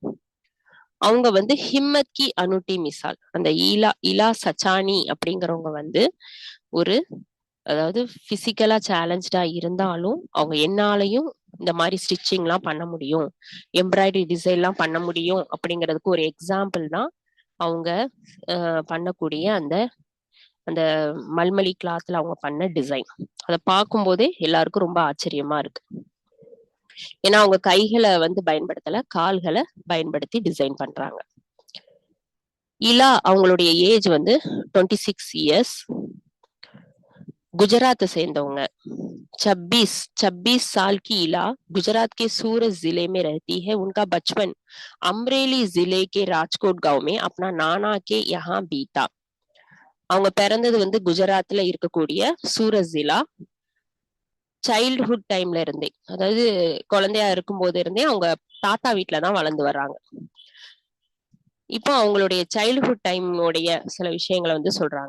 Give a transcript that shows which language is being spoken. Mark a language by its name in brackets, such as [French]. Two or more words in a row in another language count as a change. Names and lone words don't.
[Tamil] அவங்க வந்து [Hindi] हिम्मत की अनूठी मिसाल, [Tamil] அந்த இலா சச்சானி அப்படிங்கிறவங்க வந்து ஒரு, அதாவது [English] physically challenged [Tamil] இருந்தாலும் அவங்க என்னாலையும் இந்த மாதிரி ஸ்டிச்சிங்லாம் பண்ண முடியும், [English] embroidery designலாம் [Tamil] பண்ண முடியும் அப்படிங்கிறதுக்கு ஒரு எக்ஸாம்பிள் தான் அவங்க பண்ணக்கூடிய அந்த அந்த மல்மலி கிளாத்ல அவங்க பண்ண டிசைன். அதை பார்க்கும் போதே எல்லாருக்கும் ரொம்ப ஆச்சரியமா இருக்கு. ஏன்னா அவங்க கைகளை வந்து பயன்படுத்தல, கால்களை பயன்படுத்தி டிசைன் பண்றாங்க. இலா அவங்களுடைய ஏஜ் வந்து 26 years. गुजरात சேர்ந்தவங்க. [Hindi] 26 साल की इला गुजरात के सूरत जिले में रहती है। उनका बचपन अमरेली जिले के राजकोट गांव में अपना नाना के यहाँ बीता. [Tamil] அவங்க பிறந்தது வந்து குஜராத்ல இருக்கக்கூடிய சூரத் ஜிலா. [English] childhood timeல [Tamil] இருந்தே, அதாவது குழந்தையா இருக்கும் போது இருந்தே அவங்க தாத்தா வீட்டுலதான் வளர்ந்து வர்றாங்க. இப்போ அவங்களுடைய [English] childhood timeஓடைய [Tamil] சில விஷயங்களை வந்து சொல்றாங்க.